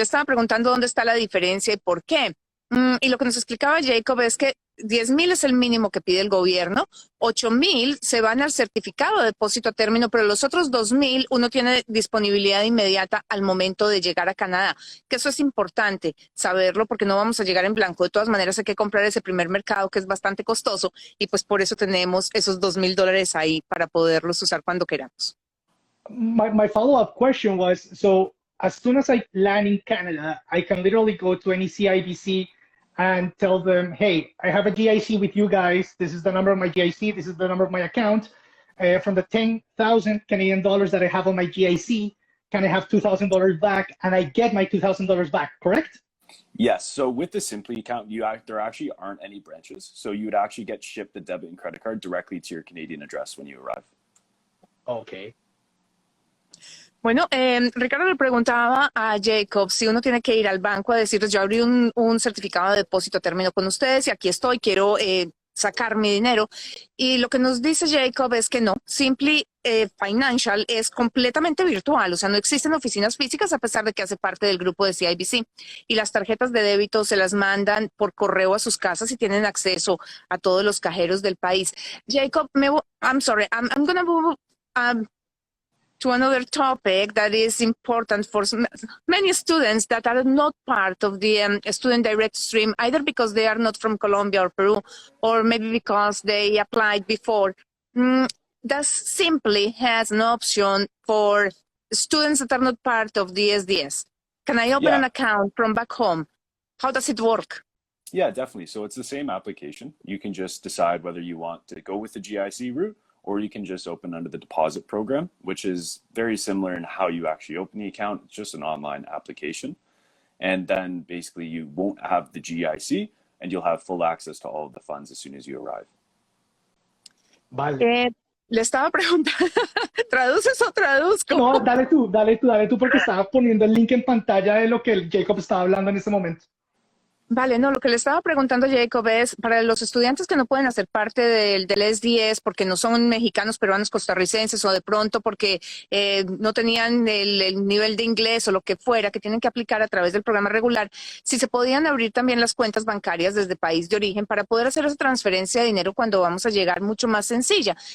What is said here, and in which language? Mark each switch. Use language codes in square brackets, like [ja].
[es] Estaba preguntando dónde está la diferencia y por qué. Y lo que nos explicaba Jacob es que 10,000 es el mínimo que pide el gobierno, 8,000 se van al certificado de depósito a término, pero los otros 2,000 uno tiene disponibilidad inmediata al momento de llegar a Canadá, que eso es importante saberlo porque no vamos a llegar en blanco. De todas maneras hay que comprar ese primer mercado que es bastante costoso y pues por eso tenemos esos $2,000 ahí para poderlos usar cuando queramos. [en] My follow-up question was, so as soon as I land in Canada, I can literally go to any CIBC and tell them, hey, I have a GIC with you guys. This is the number of my GIC. This is the number of my account. From the 10,000 Canadian dollars that I have on my GIC, can I have $2,000 back? And I get my $2,000 back, correct? Yes. So with the Simply account, there actually aren't any branches. So you would actually get shipped the debit and credit card directly to your Canadian address when you arrive. Okay. [es] Bueno, Ricardo le preguntaba a Jacob si uno tiene que ir al banco a decirles, yo abrí un certificado de depósito a término con ustedes y aquí estoy, quiero sacar mi dinero. Y lo que nos dice Jacob es que no, Simply Financial es completamente virtual, o sea, no existen oficinas físicas a pesar de que hace parte del grupo de CIBC. Y las tarjetas de débito se las mandan por correo a sus casas y tienen acceso a todos los cajeros del país. [en] Jacob, I'm sorry, I'm going to move to another topic that is important for many students that are not part of the student direct stream, either because they are not from Colombia or Peru, or maybe because they applied before. Does Simply has an option for students that are not part of the SDS? Can I open an account from back home? How does it work? Yeah, definitely. So it's the same application. You can just decide whether you want to go with the GIC route, or you can just open under the deposit program, which is very similar in how you actually open the account. It's just an online application. And then basically you won't have the GIC and you'll have full access to all of the funds as soon as you arrive. [es] Vale. Le estaba preguntando, ¿traduces o traduzco? No, dale tú, porque estaba poniendo el link en pantalla de lo que Jacob estaba hablando en este momento. Vale, no, lo que le estaba preguntando a Jacob es, para los estudiantes que no pueden hacer parte del SDS porque no son mexicanos, peruanos, costarricenses o de pronto porque no tenían el nivel de inglés o lo que fuera, que tienen que aplicar a través del programa regular, si se podían abrir también las cuentas bancarias desde país de origen para poder hacer esa transferencia de dinero cuando vamos a llegar mucho más sencilla.